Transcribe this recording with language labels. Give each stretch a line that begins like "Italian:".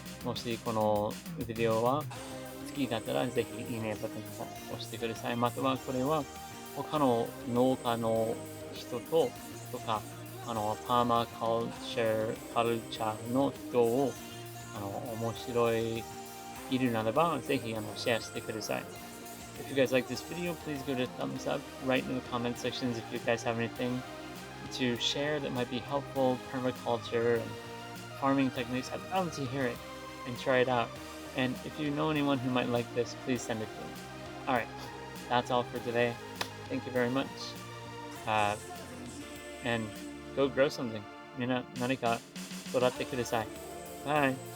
Japanese: もしこのビデオは好きだったら、ぜひいいねボタンを押してください。またはこれは他の農家の人とか、パーマカルチャーの人を、面白いるならば、ぜひシェアしてください。
English: If you guys like this video, please give it a thumbs up. Write in the comment sections if you guys have anything to share that might be helpful, permaculture and farming techniques. I'd love to hear it and try it out. And if you know anyone who might like this, please send it to them. Alright, that's all for today. Thank you very much. And go grow something.
Japanese: みんな何か育ってください。
English: Bye.